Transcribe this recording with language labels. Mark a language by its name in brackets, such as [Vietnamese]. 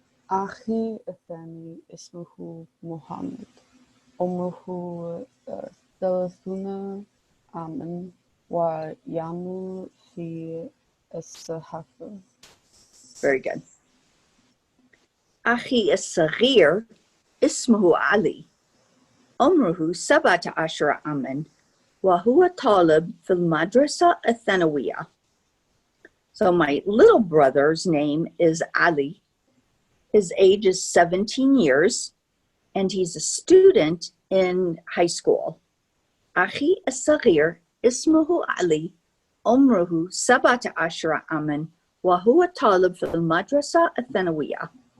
[Arabic] أخي الثاني اسمه محمد عمره 30 عاما ويعمل في الصحافة. [English] Very good. [Arabic] أخي الصغير اسمه علي عمره 17 عاما وهو طالب في المدرسة الثانوية. [English] So my little brother's name is Ali. His age is 17 years and he's a student in high school. [Arabic] أخي الصغير اسمه علي عمره 17 عاما وهو طالب في المدرسة الثانوية.